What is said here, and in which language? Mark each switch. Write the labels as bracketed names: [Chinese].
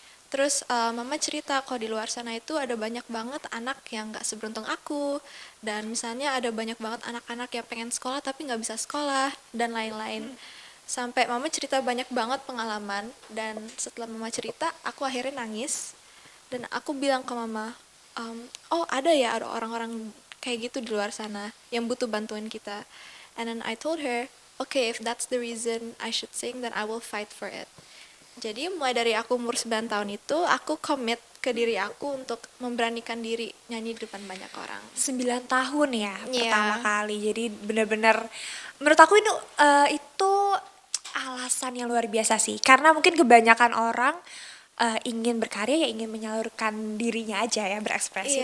[Indonesian] Terus mama cerita kalau di luar sana itu ada banyak banget anak yang nggak seberuntung aku, dan misalnya ada banyak banget anak-anak yang pengen sekolah tapi nggak bisa sekolah, dan lain-lain. Sampai mama cerita banyak banget pengalaman, dan setelah mama cerita, aku akhirnya nangis, dan aku bilang ke mama, oh ada orang-orang kayak gitu di luar sana yang butuh bantuan kita. [English] And then I told her, okay, if that's the reason I should sing, then I will fight for it. [Indonesian] Jadi mulai dari aku umur 9 tahun itu, aku commit ke diri aku untuk memberanikan diri nyanyi di depan banyak orang. 9 tahun ya Iya. pertama kali. Jadi benar-benar menurut aku itu alasan yang luar biasa sih. Karena mungkin kebanyakan orang ingin berkarya ya ingin menyalurkan dirinya aja ya berekspresi.